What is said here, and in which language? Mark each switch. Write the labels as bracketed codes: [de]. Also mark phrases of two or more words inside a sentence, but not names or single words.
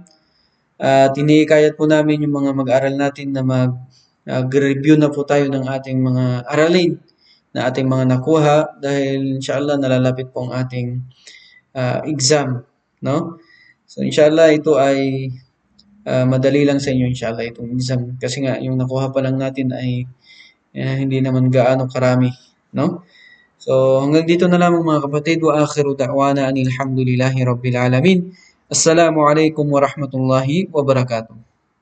[tl] Tinihikayat po namin yung mga mag-aaral natin na mag-review na po tayo ng ating mga aralin na ating mga nakuha dahil inshallah nalalapit po ang ating exam, no? So inshallah ito ay madali lang sa inyo inshallah itong exam kasi nga yung nakuha pa lang natin ay hindi naman gaano karami, no? So hanggang dito na lamang mga kapatid, [ar] وَآخِرُ دَعْوَانَا أَنِ الْحَمْدُ لِلَّهِ رَبِّ الْعَالَمِينَ. السَّلَامُ عَلَيْكُمْ وَرَحْمَةُ اللَّهِ وَبَرَكَاتُهُ.